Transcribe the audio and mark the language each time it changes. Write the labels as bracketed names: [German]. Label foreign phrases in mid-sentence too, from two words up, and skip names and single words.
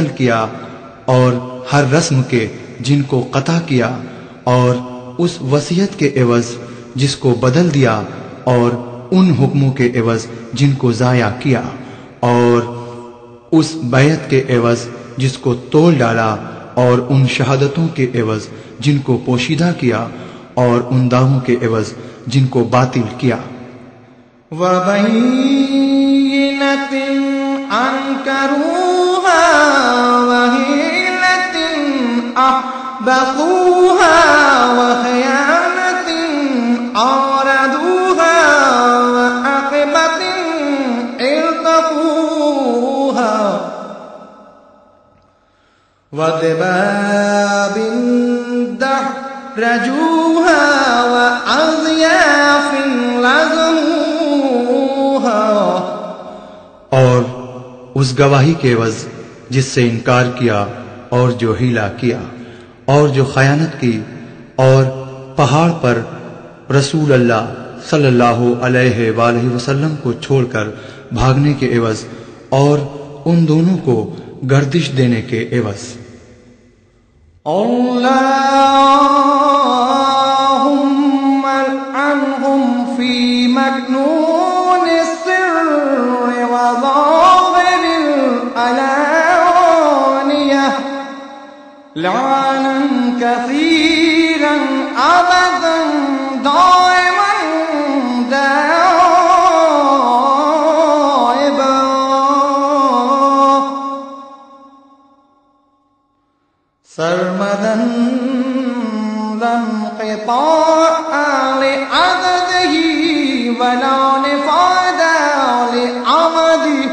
[Urdu] کیا، اور ہر رسم کے جن کو قطع کیا، اور اس وصیت کے عوض جس کو بدل دیا، اور ان حکموں کے عوض جن کو ضائع کیا، اور اس بیعت کے عوض جس کو توڑ ڈالا، اور ان شہادتوں کے عوض جن کو پوشیدہ کیا، اور ان دعووں کے عوض جن کو باطل کیا۔ [Arabic] وَبَيِّنَةٍ أَنكَرُوهَا وَحِيلَةٍ أَحْبَطُوهَا وَخِيَانَةٍ أَوْرَدُوهَا وَعَاقِبَةٍ الْتَقُوهَا وَدِبَابٍ دَحْرَجُوهَا وَأَضْيَافٍ لَزَمُوهَا۔ [Urdu] اور اس گواہی کے عوض جس سے انکار کیا، اور جو ہیلا کیا، اور جو خیانت کی، اور پہاڑ پر [Arabic] رسول اللہ صلی اللہ علیہ وآلہ وسلم [Urdu] کو چھوڑ کر بھاگنے کے عوض، اور ان دونوں کو گردش دینے کے عوض۔ [Arabic] اللهم العنهم في مكنون السر وظاهر العلانية لعنا كثيرا أبدا دائما دائبا سرمدا لا انقطاع لعدده ولا نفاد لعمده۔